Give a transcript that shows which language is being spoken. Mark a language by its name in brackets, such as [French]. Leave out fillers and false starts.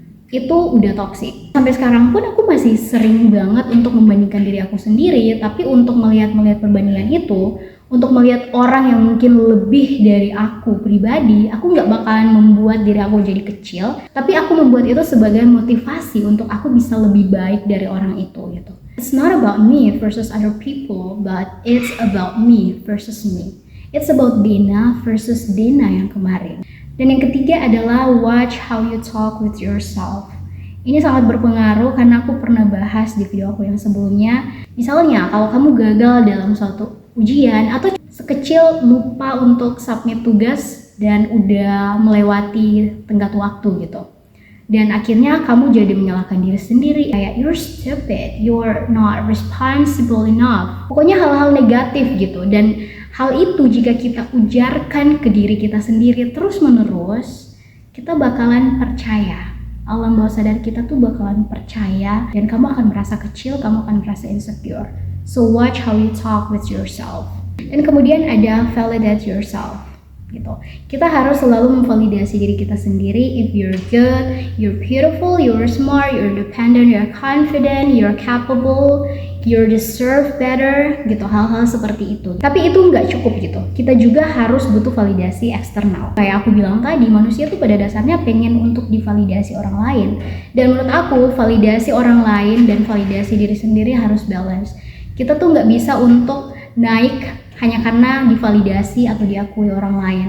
[Indonesian] Itu udah toxic. Sampai sekarang pun aku masih sering banget untuk membandingkan diri aku sendiri, tapi untuk melihat perbandingan itu, untuk melihat orang yang mungkin lebih dari aku pribadi, aku nggak bakalan membuat diri aku jadi kecil, tapi aku membuat itu sebagai motivasi untuk aku bisa lebih baik dari orang itu gitu. [English] It's not about me versus other people, but it's about me versus me. It's about Dina versus Dina [Indonesian] yang kemarin. Dan yang ketiga adalah [English] watch how you talk with yourself. [Indonesian] Ini sangat berpengaruh karena aku pernah bahas di video aku yang sebelumnya. Misalnya kalau kamu gagal dalam suatu ujian atau sekecil lupa untuk submit tugas dan udah melewati tenggat waktu gitu. Dan akhirnya kamu jadi menyalahkan diri sendiri, kayak [English] you're stupid, you're not responsible enough. [Indonesian] Pokoknya hal-hal negatif gitu. Dan hal itu jika kita ujarkan ke diri kita sendiri terus-menerus, kita bakalan percaya. Alam bawah sadar kita tuh bakalan percaya dan kamu akan merasa kecil, kamu akan merasa insecure. [English] So watch how you talk with yourself. [Indonesian] Dan kemudian ada [English] validate yourself gitu. [Indonesian] Kita harus selalu memvalidasi diri kita sendiri. [English] If you're good, you're beautiful, you're smart, you're independent, you're confident, you're capable, you deserve better [Indonesian] gitu, hal-hal seperti itu. Tapi itu nggak cukup gitu. Kita juga harus butuh validasi eksternal. Kayak aku bilang tadi, manusia tuh pada dasarnya pengen untuk divalidasi orang lain. Dan menurut aku, validasi orang lain dan validasi diri sendiri harus balance. Kita tuh nggak bisa untuk naik hanya karena divalidasi atau diakui orang lain.